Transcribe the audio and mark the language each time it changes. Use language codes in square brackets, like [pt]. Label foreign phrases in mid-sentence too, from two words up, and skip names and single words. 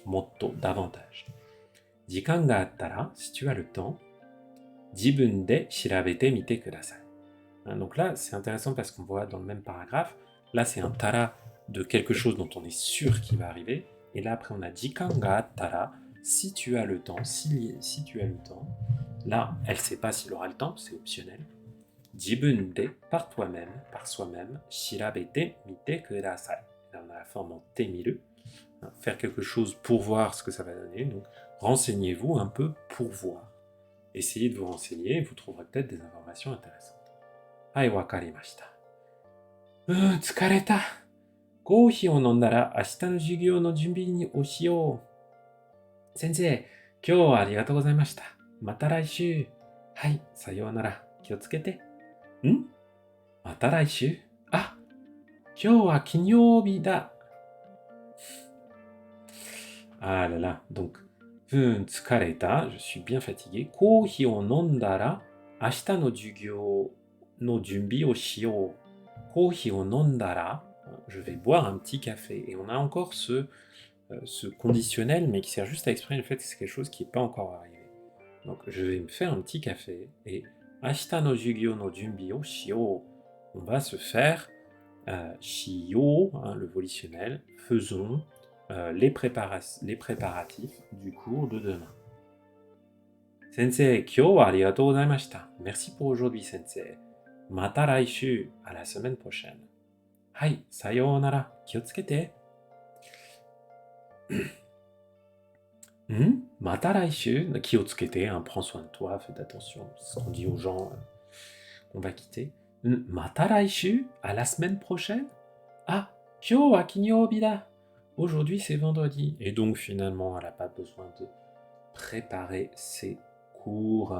[fr] もっと davantage. [ja] 時間があったら、 [fr] si tu as le temps, [ja] 自分で調べてみてください. [fr] Donc là, c'est intéressant parce qu'on voit dans le même paragraphe, là c'est un tara de quelque chose dont on est sûr qu'il va arriver. Et là après on a [ja] 時間があったら, [fr] si tu as le temps, si tu as le temps. Là, elle ne sait pas s'il aura le temps, c'est optionnel. [ja] 自分で, [fr] par toi-même, par soi-même, [ja] 調べてみてください. [fr] Là on a la forme en [ja] てみる. [fr] Faire quelque chose pour voir ce que ça va donner. Donc renseignez-vous un peu pour voir. Essayez de vous renseigner, vous trouverez peut-être des informations intéressantes. [ja] はい、わかりました。疲れた。コーヒーを飲んだら明日の授業の準備をしよう。先生、今日はありがとうございました。また来週。はい、さようなら。気をつけて。また来週？あ、今日は金曜日だ。 [fr] Ah là là, donc, tsukareta, je suis bien fatigué. [ja] コーヒーを飲んだら、明日の授業の準備をしよう. コーヒーを飲んだら, [fr] je vais boire un petit café. Et on a encore ce conditionnel, mais qui sert juste à exprimer le fait que c'est quelque chose qui n'est pas encore arrivé. Donc, je vais me faire un petit café et [ja] 明日の授業の準備をしよう. [fr] On va se faire shio, hein, le volitionnel, faisons les préparatifs du cours de demain. [ja] 先生、今日はありがとうございました. [fr] Merci pour aujourd'hui, [ja] 先生。また来週, [fr] à la semaine prochaine. [ja] はい、さようなら、気をつけて. また来週、気をつけて, [fr] hein, prends soin de toi, fais attention, c'est ce qu'on dit aux gens qu'on va quitter. [ja] また来週, [fr] à la semaine prochaine. [ja] あ、今日は金曜日だ. [fr] Aujourd'hui c'est vendredi. Et donc finalement elle n'a pas besoin de préparer ses cours.